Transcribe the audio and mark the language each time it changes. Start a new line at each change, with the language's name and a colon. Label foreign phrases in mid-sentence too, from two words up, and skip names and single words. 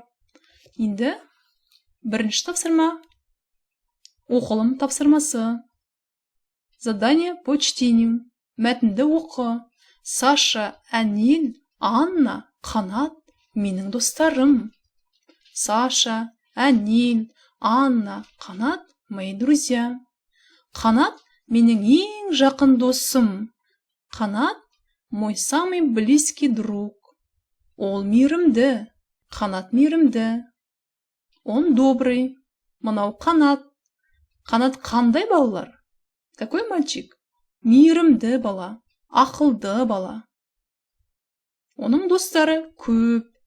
Kazakh: Енді бірінші тапсырма. Оқылым тапсырмасы.
Russian: Задание по чтению.
Kazakh: Мәтінді оқы. Саша, Әнел, Анна, Қанат менің достарым.
Russian: Саша, Әнел, Анна, Қанат мои друзья.
Kazakh: Қанат менің ең жақын досым.
Russian: Қанат мой самый близкий друг.
Kazakh: Ол мейірімді. Қанат мейірімді.
Russian: Он добрый. Мынау Қанат.
Kazakh: Қанат қандай балалар?
Russian: Какой мальчик?
Kazakh: Мейірімді бала. Ақылды бала. Оның достары көп.